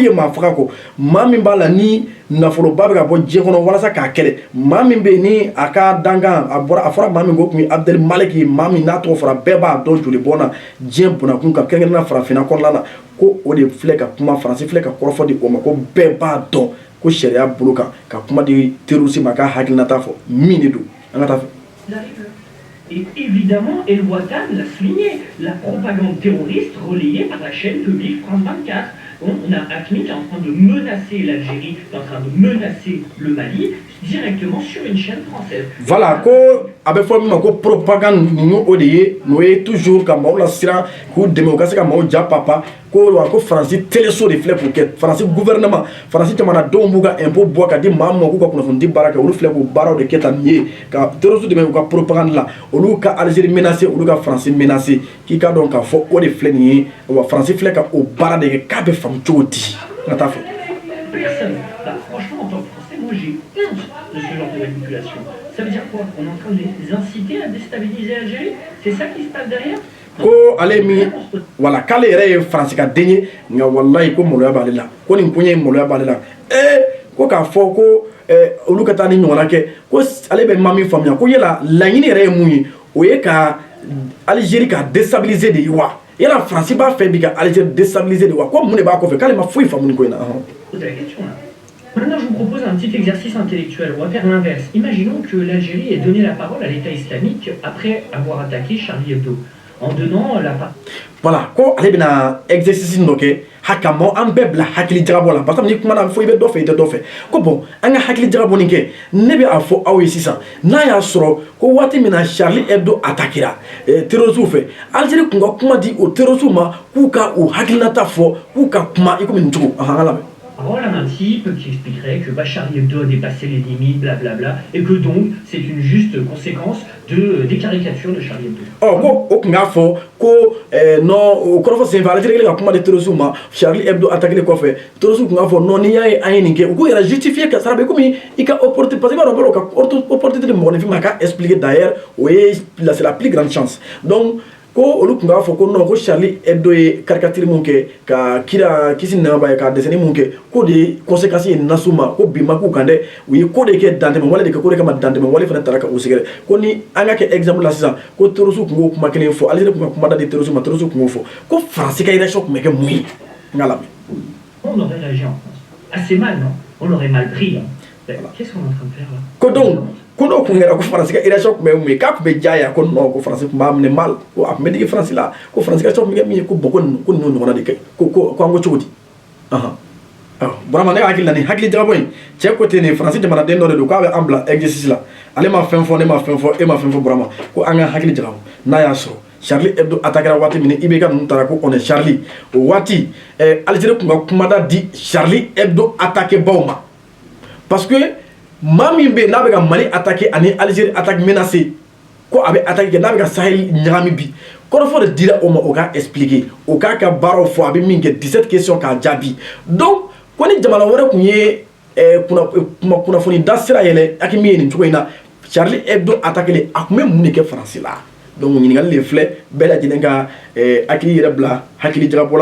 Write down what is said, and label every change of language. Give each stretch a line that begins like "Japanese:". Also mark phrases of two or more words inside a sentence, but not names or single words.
Bambara: ye maa faga kɔ maa min b'a la ni nafoloba bɛ ka bɔ diɲɛ kɔnɔ walasa k'a kɛlɛ maa min bɛ yen ni a ka dankan a fɔra maa min ko tun ye Abdel Malik ye maa min n'a tɔgɔ fɔra bɛɛ b'a dɔn joli bɔn na diɲɛ bunakun kan kɛrɛnkɛrɛnnenya farafinna kɔnɔna na ko o de filɛ ka kuma faransi filɛ ka kɔrɔfɔ di o ma ko bɛɛ b'a dɔn ko sariya bolo kan ka kuma di terrorisme ma k'a hakilinata fɔ min de don an ka taa fɛ.
French: Et évidemment, El Watan l'a souligné, la propagande terroriste relayée par la chaîne publique France 24. On a AQMI qui est en train de menacer l'Algérie, qui est en train de menacer le Mali, directement sur une chaîne française. Voilà,
Bambara: ko abe fo mi ma ko propagande nu o de ye no ye toujours ka maaw la siran k'u dɛmɛ u ka se ka maaw ja papa ko wa ko faransi teleso de filɛ k'o kɛ faransi gouvernement faransi jamanadenw b'u ka impôt bɔ ka di maa min ma k'u ka kunnafoni di baara kɛ olu filɛ k'u baaraw de kɛ tan nin ye ka terroriste dɛmɛ u ka propagande la olu ka Algérie menacé olu ka faransi menacé k'i ka dɔn k'a fɔ o de filɛ nin ye wa faransi filɛ ka o baara de kɛ k'a bɛ faamu cogo di ka taa fɛ.
French: Personne. Bah, franchement, en tant que Français, moi j'ai honte de ce genre de manipulation. Ça veut dire quoi? On est en train de les inciter à déstabiliser l'Algérie? C'est ça qui se passe derrière?
Bambara: Ko ale mi wala k'ale yɛrɛ ye faransi ka den ye nka walayi ko maloya b'ale la ko nin ko ɲɛ maloya b'ale la ko k'a fɔ ko olu ka taa ni ɲɔgɔnna kɛ ko ale bɛ maa min faamuya ko yala laɲini yɛrɛ ye mun ye o ye ka Algérie ka déstabiliser de ye wa yala faransi b'a fɛ bi ka Algérie déstabiliser de wa ko mun de b'a kɔfɛ k'ale ma foyi faamu nin ko in na.
French: Maintenant, je vous propose un petit exercice intellectuel. On va faire l'inverse. Imaginons que l'Algérie ait donné la parole à l'État islamique après avoir attaqué Charlie Hebdo. En donnant la parole. Voilà,
Bambara: ko ale bɛna exercice dɔ kɛ hakamo an bɛɛ bila hakili jagabɔ la parce que ni kuma na fɔ i bɛ dɔ fɛ i tɛ dɔ fɛ ko bon an ka hakili jagabɔ nin kɛ ne bɛ a fɔ aw ye sisan n'a y'a sɔrɔ ko waati min na Charlie Hebdo attaquera terroristes fɛ Algérie kun ka kuma di o terroristes ma k'u ka o hakilinata fɔ k'u ka kuma i komi nin cogo an ka lamɛn.
French: Parole à un type qui expliquerait que Charlie Hebdo a dépassé les limites, blablabla, et que donc c'est une juste conséquence des caricatures de Charlie Hebdo.
Bambara: Oh, ko o kun k'a fɔ ko non o kɔrɔfɔ senfɛ Algérie ka kuma di terroristes ma Charlie Hebdo attaqué kɔfɛ terroristes kun k'a fɔ non n'i y'a ye an ye nin kɛ u k'u yɛrɛ justifier ka sara bɛ komi i ka opportunité parce que i b'a dɔn bolo ka opportunité de mɔgɔninfin ma k'a expliquer d'ailleurs o ye
French: c'est la plus grande chance donc.
Bambara: Ko olu kun b'a fɔ ko non ko Charlie Hebdo ye caricature mun kɛ ka kira kisi nɛma b'a ye ka dessin mun kɛ ko de ye conséquence ye nasu ma ko bi ma k'u kan dɛ u ye ko de kɛ dantɛmɛ wale de kɛ ko de kama dantɛmɛ wale fana taara ka u sɛgɛrɛ ko ni an ka kɛ exemple la sisan ko terroristes kun k'o kuma kelen fɔ Algérie kun ka kuma da di terroristes ma terroristes kun k'o fɔ ko faransi ka réaction kun bɛ kɛ mun ye n ka lamɛn.
French: On aurait réagi en France assez mal, non? On aurait mal pris. Qu'est-ce qu'on est en train de faire là?
Bambara: Ko donc ko n'o kun kɛra ko faransi ka réaction kun bɛ mun ye k'a kun bɛ diya ko non ko faransi kun b'a minɛ mal ko a kun bɛ digi faransi la ko faransi ka réaction kun bɛ kɛ min ye ko bon ko ninnu ɲɔgɔnna de kɛ ko an ko cogo di Burama ne ka hakili la nin hakili jagabɔ in cɛ ko ten nin faransi jamanaden dɔ de don k'a bɛ an bila exercice la ale ma fɛn fɔ ne ma fɛn fɔ e ma fɛn fɔ Burama ko an ka hakili jagabɔ n'a y'a sɔrɔ Charlie Hebdo attaquera waati min IBK ninnu taara ko
French: on est Charlie
Bambara: o waati Algérie kun ka kumada di Charlie Hebdo attaqué baw ma parce que maa min bɛ yen n'a bɛ ka Mali attaqué ani Algérie
French: attaque menacée
Bambara: ko a bɛ attaqué kɛ n'a bɛ ka Sahel ɲagami bi kɔrɔfɔ de dira o ma o k'a expliquer o k'a ka baaraw fɔ a bɛ min kɛ 17 questions k'a jaabi donc ko ni jamana wɛrɛ kun ye kunnafoni da sira yɛlɛ AQMI ye nin cogo in na Charlie Hebdo attaqué a kun bɛ mun de kɛ faransi la donc ɲininkali de filɛ bɛɛ lajɛlen ka hakili yɛrɛ bila hakili jagabɔ la.